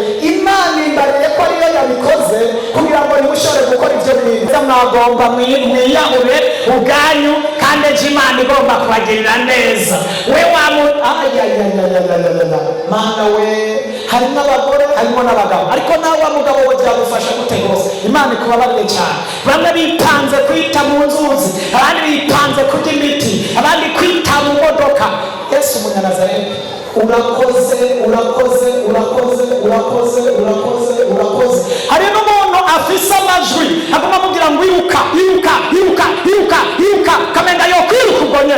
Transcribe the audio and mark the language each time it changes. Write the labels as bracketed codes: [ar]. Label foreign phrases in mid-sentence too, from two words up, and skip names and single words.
[rn] Imana imbariye ko ariyo yabikoze kugira ngo nimushobore gukora ivyo bintu. Mwagomba mwiyahure ubwanyu, kandi ejo Imana igomba kubagirira neza. We Mana we, harimo abagore harimo n'abagabo, ariko nawe wa mugabo we byagufasha gute rwose? [rw] Imana ikubabarire cyane. [rn] Bamwe bipanze kwita mu nzuzi, abandi bipanze kurya imiti, abandi kwita mu modoka. Yesu Umunyanazareti, urakoze. Hari n'umuntu afise amajwi agomba kugira ngo iruka kamenga yo kwiruka ubwo nyene.